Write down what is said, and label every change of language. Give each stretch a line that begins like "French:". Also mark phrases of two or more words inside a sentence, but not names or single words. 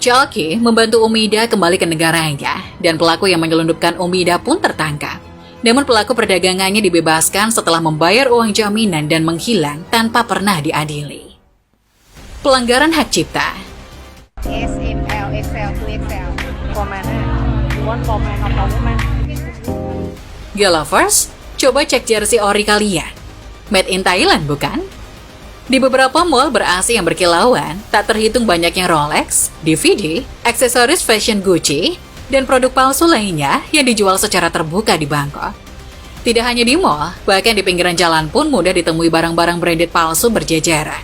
Indonesian: Chalky membantu Umida kembali ke negaranya, dan pelaku yang menyelundupkan Umida pun tertangkap. Namun pelaku perdagangannya dibebaskan setelah membayar uang jaminan dan menghilang tanpa pernah diadili. Pelanggaran hak cipta.
English: SML, XL, 2XL. For man, you want for man or for woman?
Indonesian: Lovers, coba cek jersey ori kalian.
English: Made in Thailand, bukan?
Indonesian: Di beberapa mall ber-AC yang berkilauan, tak terhitung banyaknya Rolex, DVD, aksesoris fashion Gucci, dan produk palsu lainnya yang dijual secara terbuka di Bangkok. Tidak hanya di mall, bahkan di pinggiran jalan pun mudah ditemui barang-barang branded palsu berjejeran.